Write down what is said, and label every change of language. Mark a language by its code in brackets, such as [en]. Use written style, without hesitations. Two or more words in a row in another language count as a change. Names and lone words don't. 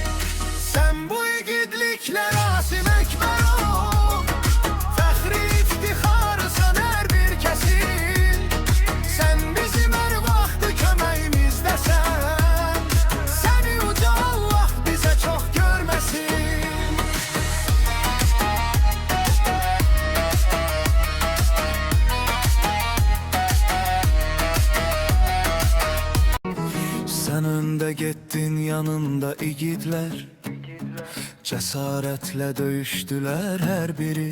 [az] Sən bu igidliklər Asim Ekber ol, fəxri iftixarısan hər bir kəsin. Sən bizim hər vaxtı köməyimizdəsən, səni uca Allah bizə çox görməsin. [tr] Sen önde gettin, yanında igidler, cesaretle döyüştüler her biri.